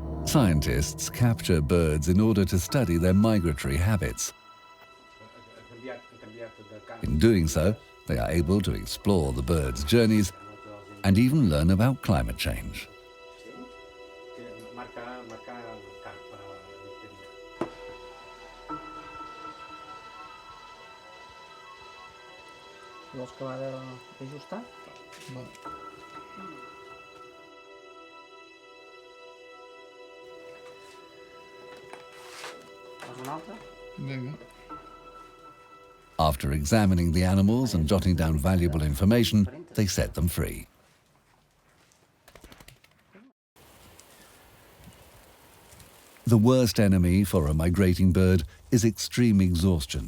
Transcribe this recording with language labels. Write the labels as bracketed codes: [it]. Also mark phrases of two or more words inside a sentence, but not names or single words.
[en] Scientists capture birds in order to study their migratory habits. In doing so, they are able to explore the birds' journeys and even learn about climate change. [ca] Vols acabar d'ajustar? Fas una altra? Vinga. [en] After examining the animals and jotting down valuable information, they set them free. The worst enemy for a migrating bird is extreme exhaustion.